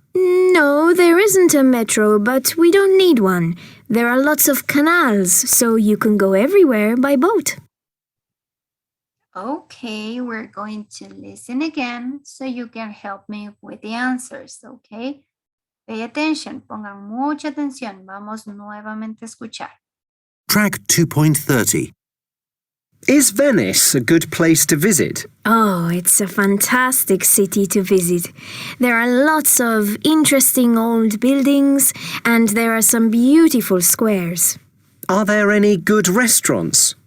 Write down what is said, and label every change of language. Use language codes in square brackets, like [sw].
[en] No, there isn't a metro, but we don't need one. There are lots of canals, so you can go everywhere by boat. Okay, we're going to listen again so you can help me with the answers, okay? Pay attention, [es] pongan mucha atención. Vamos nuevamente a escuchar. [en] Track 2.30. Is Venice a good place to visit? Oh, it's a fantastic city to visit. There are lots of interesting old buildings and there are some beautiful squares. Are there any good restaurants?